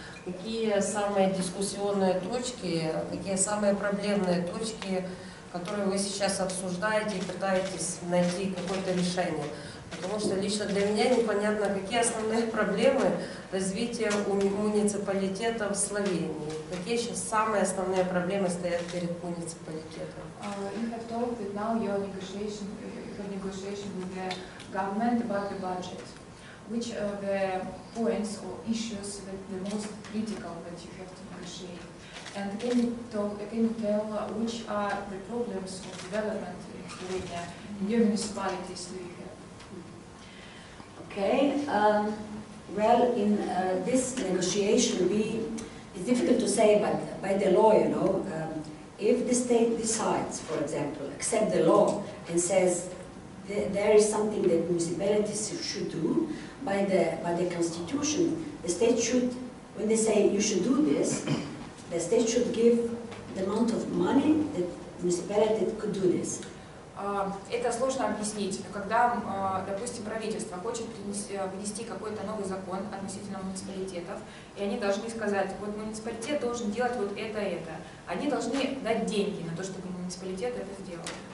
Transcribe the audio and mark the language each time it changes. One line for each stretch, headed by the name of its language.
Russian: Какие самые дискуссионные точки, какие самые проблемные точки, которые вы сейчас обсуждаете и пытаетесь найти какое-то решение? Потому что лично для меня непонятно, какие основные проблемы развития муниципалитета в Словении. Какие сейчас самые основные проблемы стоят перед муниципалитетом?
English: You have told that now you have negotiation with the government about the budget. Which are the points or issues that the most critical that you have to negotiate? And can you tell which are the problems of development in Slovenia, in your municipalities do you have? Okay, well, in this negotiation, it's difficult to say, but by the law, you know, if the state decides, for example, accept the law and says there is something that municipalities should do, by the constitution, the state should, when they say you should do this, the state should give the amount of money that municipality could do this.
Russian: Это сложно объяснить. Когда, допустим, правительство хочет внести какой-то новый закон относительно муниципалитетов, и они должны сказать, вот муниципалитет должен делать вот это. Они должны дать деньги на то, чтобы муниципалитет это сделал.